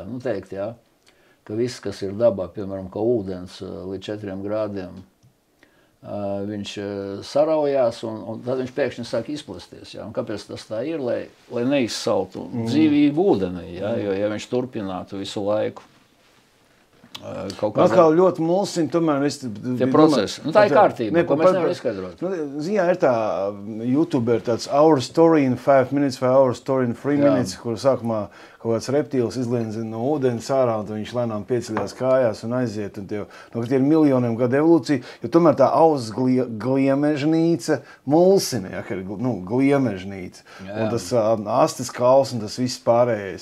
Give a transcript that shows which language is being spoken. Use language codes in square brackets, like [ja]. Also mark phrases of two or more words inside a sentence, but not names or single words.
[lv] Nu, teikt, jā, ka viss, kas ir dabā, piemēram, ka ūdens līdz 4 grādiem, viņš saraujās un tad viņš pēkšņi sāk izplasties. Jā. Un kāpēc tas tā ir, lai neizsaltu dzīvību ūdenī, jā, jo ja viņš turpinātu visu laiku. Man kā ļoti mulsina, tomēr tie procesi. Nu, tā ir kārtība, ko mēs nevaram izskaidrot. Ziņā ir tā, YouTube ir tāds Our Story in 5 minutes vai Our Story in 3 minutes, kur sākumā kaut kāds reptīls izlien no ūdens ārā, un viņš lēnām pieceļās kājās un aiziet. Un tie ir miljoniem gadu evolūcija, jo tomēr tā auss gliemežnīca mulsina, ja, ka ir gliemežnīca. Un tas astes kauls un tas viss pārējais.